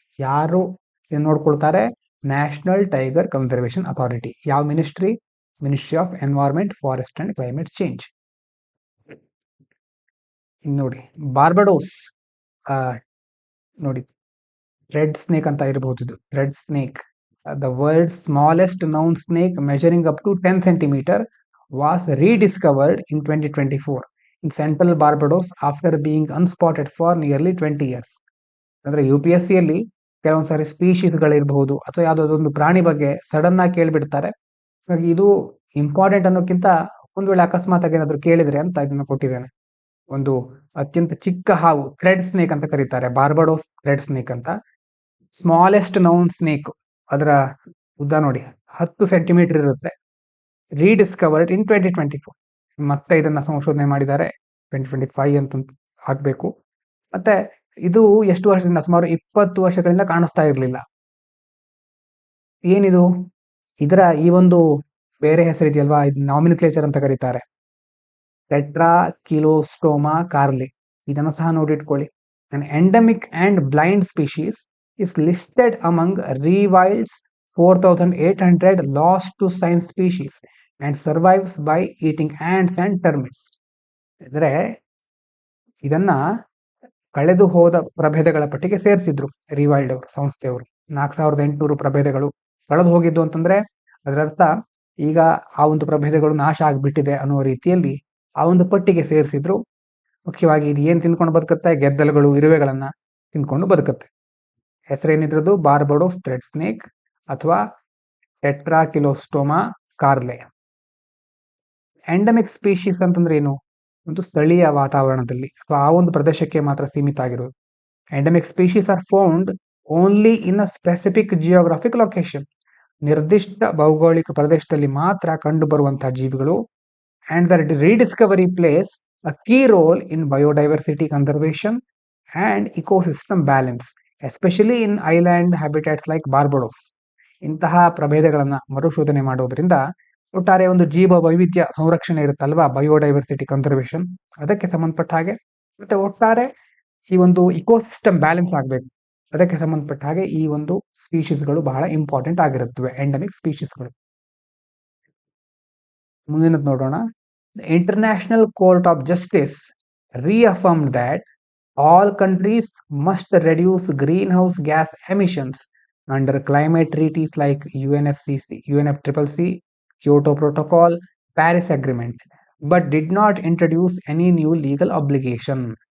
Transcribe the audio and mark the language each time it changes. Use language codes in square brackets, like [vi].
[kn] ಯಾರು ನೋಡ್ಕೊಳ್ತಾರೆ? National tiger conservation authority. ಯಾವ ministry? [en] Ministry of environment, forest and climate change. [kn] ಇನ್ನು ನೋಡಿ ಬಾರ್ಬಡೋಸ್, ನೋಡಿ ರೆಡ್ ಸ್ನೇಕ್ ಅಂತ ಇರಬಹುದು. [en] ಇದು red snake, the world smallest known snake measuring up to 10 centimeter was rediscovered in 2024 in central Barbados after being unspotted for nearly 20 years. [kn] ಅಂದ್ರೆ UPSCಯಲ್ಲಿ ಕೆಲವೊಂದ್ಸಾರಿ ಸ್ಪೀಶೀಸ್ಗಳಿರಬಹುದು ಅಥವಾ ಯಾವುದೋ ಪ್ರಾಣಿ ಬಗ್ಗೆ ಸಡನ್ ಆಗಿ ಕೇಳ್ಬಿಡ್ತಾರೆ. ಹಾಗಾಗಿ ಇದು ಇಂಪಾರ್ಟೆಂಟ್ ಅನ್ನೋಕ್ಕಿಂತ ಒಂದ್ ವೇಳೆ ಅಕಸ್ಮಾತ್ ಆಗಿ ಏನಾದ್ರು ಕೇಳಿದ್ರೆ ಅಂತ ಇದನ್ನ ಕೊಟ್ಟಿದ್ದೇನೆ. ಒಂದು ಅತ್ಯಂತ ಚಿಕ್ಕ ಹಾವು, ಥ್ರೆಡ್ ಸ್ನೇಕ್ ಅಂತ ಕರೀತಾರೆ, ಬಾರ್ಬಡೋಸ್ ಥ್ರೆಡ್ ಸ್ನೇಕ್ ಅಂತ. [en] smallest known snake, [kn] ಅದರ ಉದ್ದ ನೋಡಿ 10 ಸೆಂಟಿಮೀಟರ್ ಇರುತ್ತೆ. [en] Rediscovered in 2024. [kn] ಮತ್ತೆ ಇದನ್ನ ಸಂಶೋಧನೆ ಮಾಡಿದ್ದಾರೆ, 2025 ಅಂತ ಆಗ್ಬೇಕು. ಮತ್ತೆ ಇದು ಎಷ್ಟು ವರ್ಷದಿಂದ? ಸುಮಾರು 20 ವರ್ಷಗಳಿಂದ ಕಾಣಿಸ್ತಾ ಇರಲಿಲ್ಲ. ಏನಿದು? ಇದರ ಈ ಒಂದು ಬೇರೆ ಹೆಸರಿದೆಯಲ್ವಾ, ಇದು ನಾಮಿನಿಕ್ಲೇಚರ್ ಅಂತ ಕರೀತಾರೆ, ಟೆಟ್ರಾಕಿಲೋಸ್ಟೋಮಾ ಕಾರ್ಲೆ. ಇದನ್ನು ಸಹ ನೋಡಿಟ್ಕೊಳ್ಳಿ. [en] An endemic and blind species is listed among Rewild's 4,800 lost to science species and survives by eating ants and termites. [kn] ಅಂದ್ರೆ ಇದನ್ನ ಕಳೆದು ಹೋದ ಪ್ರಭೇದಗಳ ಪಟ್ಟಿಗೆ ಸೇರಿಸಿದ್ರು ರಿವೈಲ್ಡ್ ಅವರು, ಸಂಸ್ಥೆಯವರು. 4800 ಪ್ರಭೇದಗಳು ಕಳೆದು ಹೋಗಿದ್ದು ಅಂತಂದ್ರೆ ಅದರರ್ಥ ಈಗ ಆ ಒಂದು ಪ್ರಭೇದಗಳು ನಾಶ ಆಗ್ಬಿಟ್ಟಿದೆ ಅನ್ನೋ ರೀತಿಯಲ್ಲಿ ಆ ಒಂದು ಪಟ್ಟಿಗೆ ಸೇರಿಸಿದ್ರು. ಮುಖ್ಯವಾಗಿ ಇದು ಏನ್ ತಿನ್ಕೊಂಡು ಬದುಕುತ್ತೆ? ಗೆದ್ದಲುಗಳು, ಇರುವೆಗಳನ್ನ ತಿನ್ಕೊಂಡು ಬದುಕುತ್ತೆ. ಹೆಸರೇನಿದ್ರದ್ದು? ಬಾರ್ಬಡೋಸ್ ಥ್ರೆಡ್ ಸ್ನೇಕ್ ಅಥವಾ ಟೆಟ್ರಾಕಿಲೋಸ್ಟೋಮಾ ಕಾರ್ಲೆ. ಎಂಡಮಿಕ್ ಸ್ಪೀಶೀಸ್ ಅಂತಂದ್ರೆ ಏನು? ಒಂದು ಸ್ಥಳೀಯ ವಾತಾವರಣದಲ್ಲಿ ಅಥವಾ ಆ ಒಂದು ಪ್ರದೇಶಕ್ಕೆ ಮಾತ್ರ ಸೀಮಿತ ಆಗಿರೋದು. [en] Endemic species are found only in a specific geographic location. [kn] ನಿರ್ದಿಷ್ಟ ಭೌಗೋಳಿಕ ಪ್ರದೇಶದಲ್ಲಿ ಮಾತ್ರ ಕಂಡು ಬರುವಂತಹ ಜೀವಿಗಳು. [en] And their rediscovery plays a key role in biodiversity conservation and ecosystem balance, especially in island habitats like Barbados. [kn] ಇಂತಹ ಪ್ರಭೇದಗಳನ್ನ ಮರುಶೋಧನೆ ಮಾಡೋದ್ರಿಂದ ಒಟ್ಟಾರೆ ಒಂದು ಜೀವ ವೈವಿಧ್ಯ ಸಂರಕ್ಷಣೆ ಇರುತ್ತಲ್ವಾ, ಬಯೋಡೈವರ್ಸಿಟಿ ಕನ್ಸರ್ವೇಷನ್, ಅದಕ್ಕೆ ಸಂಬಂಧಪಟ್ಟ ಹಾಗೆ ಮತ್ತೆ ಒಟ್ಟಾರೆ ಈ ಒಂದು ಇಕೋಸಿಸ್ಟಮ್ ಬ್ಯಾಲೆನ್ಸ್ ಆಗಬೇಕು, ಅದಕ್ಕೆ ಸಂಬಂಧಪಟ್ಟ ಹಾಗೆ ಈ ಒಂದು ಸ್ಪೀಶೀಸ್ಗಳು ಬಹಳ ಇಂಪಾರ್ಟೆಂಟ್ ಆಗಿರುತ್ತವೆ, ಎಂಡಮಿಕ್ ಸ್ಪೀಶೀಸ್ಗಳು. ಮುಂದಿನದು ನೋಡೋಣ. [en] The International Court of Justice reaffirmed that all countries must reduce greenhouse gas emissions under climate treaties like UNFCCC, Kyoto Protocol, Paris Agreement, but did not introduce any new legal obligation.